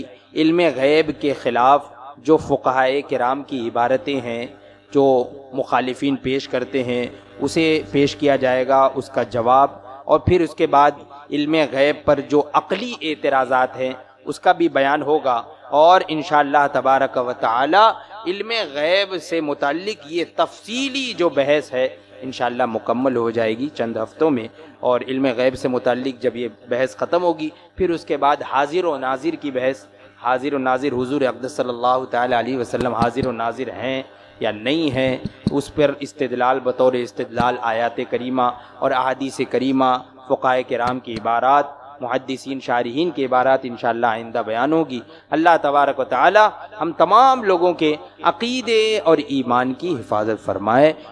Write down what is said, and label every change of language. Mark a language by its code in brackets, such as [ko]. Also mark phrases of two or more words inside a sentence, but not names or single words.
[ur] علم غیب کے خلاف جو فقہائے کرام کی عبارتیں ہیں جو مخالفین پیش کرتے ہیں، اسے پیش کیا جائے گا، اس کا جواب، اور پھر اس کے بعد علم غیب پر جو عقلی اعتراضات ہیں اس کا بھی بیان ہوگا، اور [ar] انشاءاللہ تبارک و تعالی [ur] علم غیب سے متعلق یہ تفصیلی جو بحث ہے [ar] انشاءاللہ [ur] مکمل ہو جائے گی چند ہفتوں میں۔ اور علم غیب سے متعلق جب یہ بحث ختم ہوگی، پھر اس کے بعد حاضر و ناظر کی بحث، حاضر و ناظر حضور اقدس [ar] صلی اللہ تعالی علیہ وسلم [ur] حاضر و ناظر ہیں یا نہیں ہیں، اس پر استدلال بطور استدلال آیات کریمہ اور احادیث کریمہ، فقہائے کرام کی عبارات، محدثین شارحین کی عبارات [ar] انشاءاللہ [ur] آئندہ بیان ہوگی۔ [ar] اللہ تبارک و تعالی [ur] ہم تمام لوگوں کے عقیدے اور ایمان کی حفاظت فرمائے۔